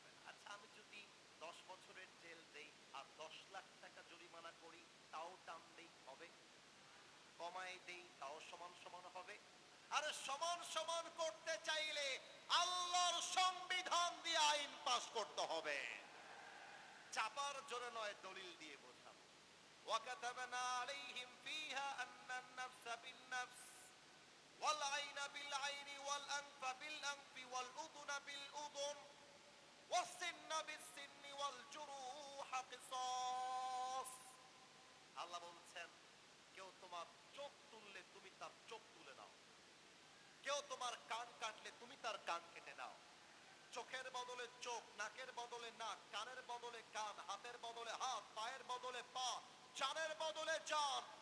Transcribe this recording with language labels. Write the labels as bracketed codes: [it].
[bn] আচ্ছা, আমি যদি 10 বছরের জেল দেই আর 10 লাখ টাকা জরিমানা করি, তাও টান দেই, হবে? কমাই দেই, তাও সমান সমান হবে? আরে সমান সমান করতে চাইলে আল্লাহর সংবিধান দিয়ে আইন পাস করতে হবে, চাপার জোরে নয়, দলিল দিয়ে বোঝাবো। [ar] وكتبنا عليهم فيها أن النفس بالنفس والعين بالعين والأنف بالأنف والأذن بالأذن والسن بالسن والجروح قصاص। [bn] আল্লাহ বলছেন, কেউ তোমার চোখ তুললে তুমি তার চোখ তুলে নাও, কেউ তোমার কান কাটলে তুমি তার কান কেটে নাও। চোখের বদলে চোখ, নাকের বদলে নাক, কানের বদলে কান, হাতের বদলে হাত, পায়ের বদলে পা, জানের বদলে জান।